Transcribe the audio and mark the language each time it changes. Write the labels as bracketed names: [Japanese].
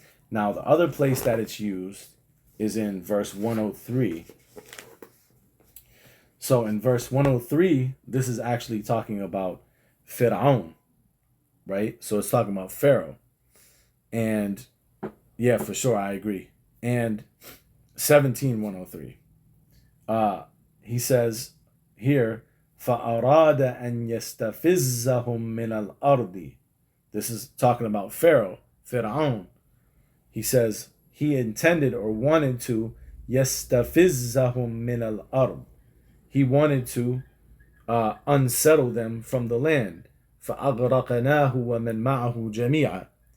[English] Now, the other place that it's used is in verse 103. So in verse 103, this is actually talking about Fir'aun, right? So it's talking about Pharaoh. And yeah, for sure, I agree. And 17:103, he says here, [Arabic] فَأَرَادَ أَنْ يَسْتَفِزَّهُمْ مِنَ الْأَرْضِ. [English] This is talking about Pharaoh, Fir'aun. He says he intended or wanted to [Arabic] يَسْتَفِزَّهُمْ مِنَ الْأَرْضِ. [English] He wanted to unsettle them from the land. [Arabic] فَأَغْرَقْنَاهُ وَمَنْ مَعَهُ جَمِيعًا.